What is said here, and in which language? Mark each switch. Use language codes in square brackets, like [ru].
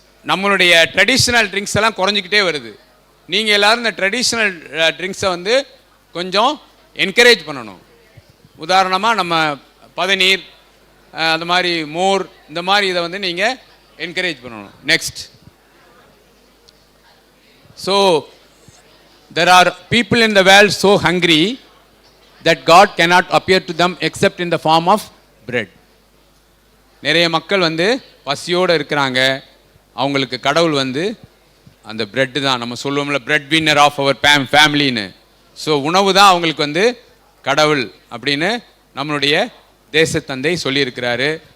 [ta] நம்மளுடைய traditional drinks எல்லாம் குறைஞ்சிக்கிட்டே வருது. நீங்கள் எல்லோரும் இந்த ட்ரெடிஷ்னல் ட்ரிங்க்ஸை வந்து கொஞ்சம் என்கரேஜ் பண்ணணும். உதாரணமாக நம்ம பதநீர், அந்த மாதிரி மோர், இந்த மாதிரி இதை வந்து நீங்கள் என்கரேஜ் பண்ணணும். [en] Next, so there are people in the world so hungry that God cannot appear to them except in the form of bread. [ta] நிறைய மக்கள் வந்து பசியோடு இருக்கிறாங்க, அவங்களுக்கு கடவுள் வந்து அந்த பிரெட்டு தான். நம்ம சொல்லுவோம்ல, [en] Bread winner of our ஃபேமிலின்னு. [ta] So உணவு தான் அவங்களுக்கு வந்து கடவுள் அப்படின்னு நம்மளுடைய தேசத்தந்தை சொல்லியிருக்கிறாரு.